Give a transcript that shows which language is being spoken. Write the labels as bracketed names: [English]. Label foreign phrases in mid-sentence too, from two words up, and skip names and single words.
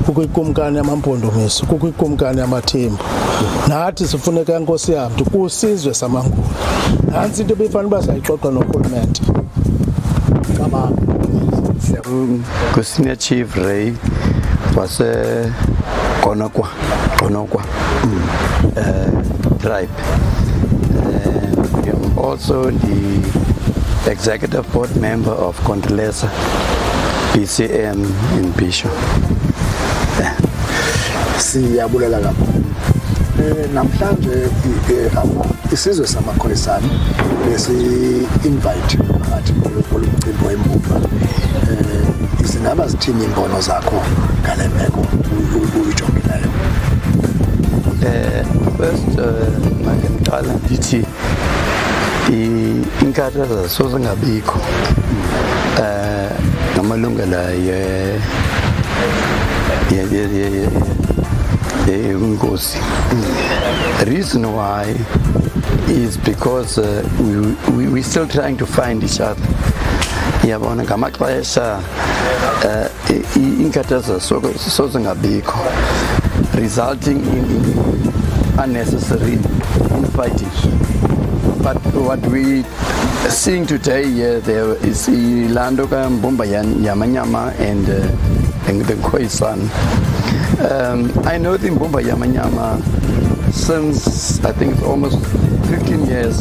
[Xhosa] kukho ikumkani yamampondomise, kukho ikumkani yamathembu. Nathi sifuneka Nkosi yam kusizwe samanguni. Nantsi into ebefanele uba sayixoxa norhulumente. Kusenior Chief Ray wase Konokwa tribe. [English] I'm also the executive board member of Kondeleza PCM in Bishop. [Xhosa] Siyabulela kakhulu. Namhlanje isizwe samaKhoisan besi-invite phakathi kolumcimbi weMbumba. Izingaba zithini imbono zakho ngale meko uyijongileyo? First, makendiqala ndithi inkathazo zingabikho ngamalungelo Nkosi. [English] The reason why is because we're still trying to find each other. [Xhosa] Yabona ngamaxesha inkathazo zingabikho, [English] resulting in unnecessary infighting. But what we seeing today there is Ilando Imbumba yamanyama and the Khoisan. I know the Imbumba yamanyama since I think it's almost 15 years.